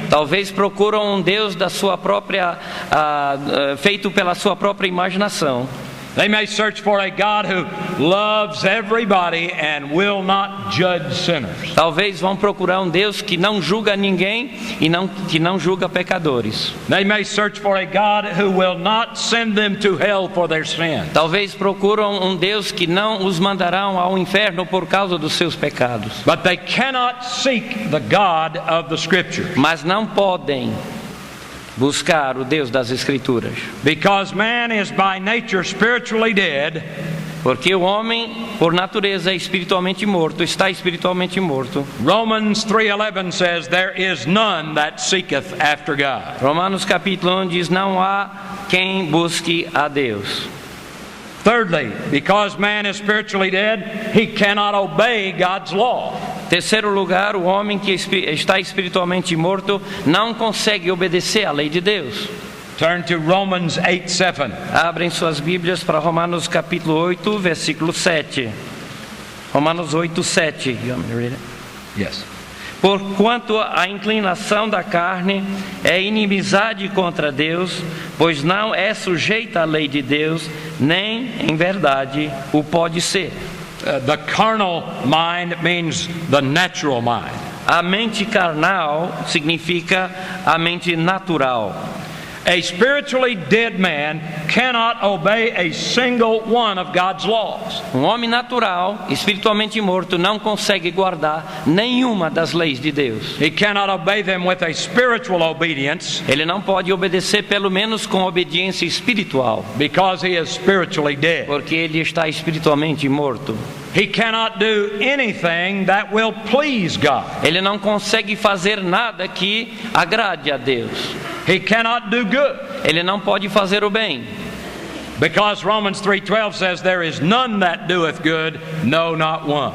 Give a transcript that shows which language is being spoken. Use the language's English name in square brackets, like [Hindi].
[Portuguese] Talvez procuram um Deus da sua própria, feito pela sua própria imaginação. [English] They may search for a God who loves everybody and will not judge sinners. [Portuguese] Talvez vão procurar um Deus que não julga ninguém e que não julga pecadores. [English] They may search for a God who will not send them to hell for their sin. [Portuguese] Talvez procuram um Deus que não os mandarão ao inferno por causa dos seus pecados. [English] But they cannot seek the God of the Scriptures. [Portuguese] Mas não podem buscar o Deus das Escrituras. [English] Because man is by nature spiritually dead. [Portuguese] Porque o homem, por natureza, é espiritualmente morto, está espiritualmente morto. [English] Romans 3:11 says, "There is none that seeketh after God." [Portuguese] Romanos capítulo 1 diz, não há quem busque a Deus. [English] Thirdly, because man is spiritually dead, he cannot obey God's law. [Portuguese] Terceiro lugar, o homem que está espiritualmente morto não consegue obedecer à lei de Deus. [English] Turn to Romans 8:7. [Portuguese] Abrem suas Bíblias para Romanos capítulo 8, versículo 7. [English] Romanos 8, 7. You want me to read it? Yes. [Portuguese] Porquanto a inclinação da carne é inimizade contra Deus, pois não é sujeita à lei de Deus, nem em verdade o pode ser. [English] The carnal mind means the natural mind. [Portuguese] A mente carnal significa a mente natural. [English] A spiritually dead man cannot obey a single one of God's laws. [Portuguese] Um homem natural, espiritualmente morto, não consegue guardar nenhuma das leis de Deus. [English] He cannot obey them with a spiritual obedience. [Portuguese] Ele não pode obedecer pelo menos com obediência espiritual. [English] Because he is spiritually dead. [Portuguese] Porque ele está espiritualmente morto. [English] He cannot do anything that will please God. [Portuguese] Ele não consegue fazer nada que agrade a Deus. [English] He cannot do good. [Portuguese] Ele não pode fazer o bem. [English] Because Romans 3:12 says, "There is none that doeth good, no, not one."